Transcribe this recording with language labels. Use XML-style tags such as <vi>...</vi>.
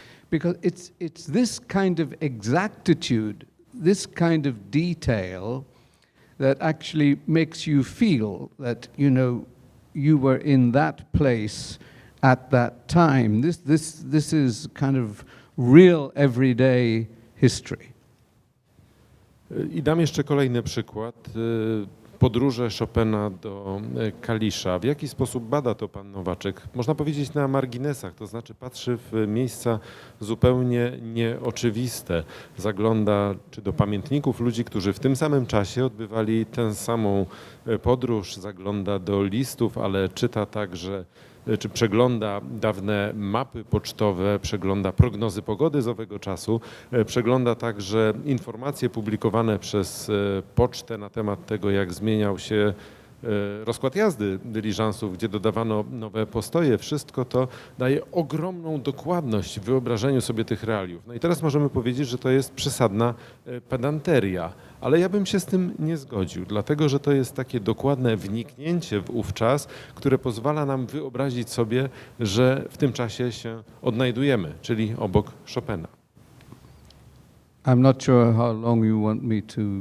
<en>Because it's this kind of exactitude, this kind of detail that actually makes you feel that, you were in that place at that time. This is kind of real everyday history.</en> <pl>I dam jeszcze kolejny przykład. Podróże Chopina do Kalisza. W jaki sposób bada to pan Nowaczyk? Można powiedzieć na marginesach, to znaczy patrzy w miejsca zupełnie nieoczywiste. Zagląda czy do pamiętników ludzi, którzy w tym samym czasie odbywali tę samą podróż, zagląda do listów, ale czyta także czy przegląda dawne mapy pocztowe, przegląda prognozy pogody z owego czasu, przegląda także informacje publikowane przez pocztę na temat tego, jak zmieniał się rozkład jazdy dyliżansów, gdzie dodawano nowe postoje. Wszystko to daje ogromną dokładność w wyobrażeniu sobie tych realiów. No i teraz możemy powiedzieć, że to jest przesadna pedanteria, ale ja bym się z tym nie zgodził, dlatego że to jest takie dokładne wniknięcie w ów czas, które pozwala nam wyobrazić sobie, że w tym czasie się odnajdujemy, czyli obok Chopina.</pl> <en>I'm not sure how long you want me to.</en>